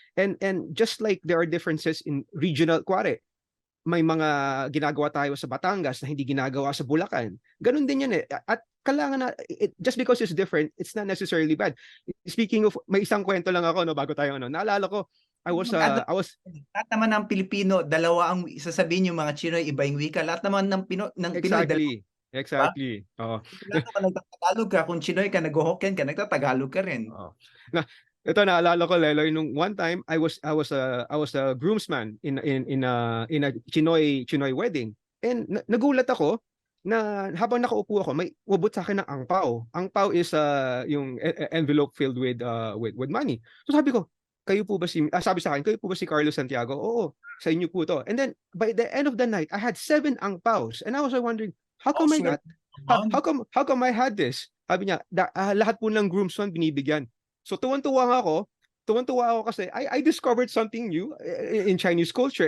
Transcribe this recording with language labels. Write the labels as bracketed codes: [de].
[en] And just like there are differences in regional, [tl] kuwari, may mga ginagawa tayo sa Batangas na hindi ginagawa sa Bulacan. Ganun din yan eh. At kailangan na, [en] just because it's different, it's not necessarily bad. [tl] Speaking of, may isang kwento lang ako, no, bago tayo, naalala ko, I was lahat naman ng Pilipino, dalawa ang sasabihin yung mga Chinoy, iba yung wika. Lahat naman ng Pinoy, [en] exactly. Oo. [tl] Lahat naman nagtatagalog ka. Kung Chinoy ka, nag-Hokkien ka, nagtatagalog ka rin. Ito naalala ko, [en] Leloy, nung one time I was a groomsman in a Chinoy wedding. [tl] And nagulat ako na habang nakaupo ako, may ubot sa akin ng angpao. [en] Angpao is yung envelope filled with money. [tl] So sabi ko, sabi sa akin, kayo po ba si Carlos Santiago? Oo, sa inyo po to. [en] And then by the end of the night, I had 7 angpaos. And I was wondering, how come how come I had this? [tl] Sabi niya, lahat po ng groomsmen binibigyan. So tuwan-tuwa ako kasi [en] I discovered something new in Chinese culture.